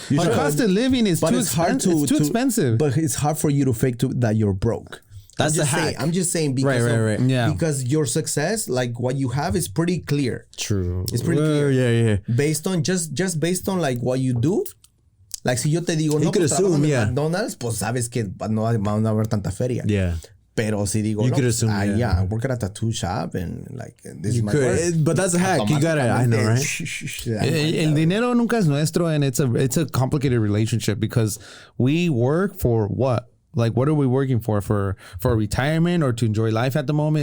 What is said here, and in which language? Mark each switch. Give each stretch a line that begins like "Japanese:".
English: The cost of living is too expensive. It's too expensive. But it's hard for you to fake that you're broke. That's the hack. I'm just saying because right. Yeah. Because your success, like what you have, is pretty clear. True. It's pretty clear. Yeah. Based on just based on like what you do.
Spanish: Like si yo te digo no, pues trabajo en McDonald's, pues sabes que no van a haber tanta feria.
English: Yeah.
Spanish: Pero si digo,
English: you could assume, I work at a tattoo shop and like this is my work. But that's a hack. You got it. I know, right?
Spanish: El dinero nunca es nuestro,
English: and it's a complicated relationship because we work for what? Like, what are we working for? For retirement or to enjoy life at the moment?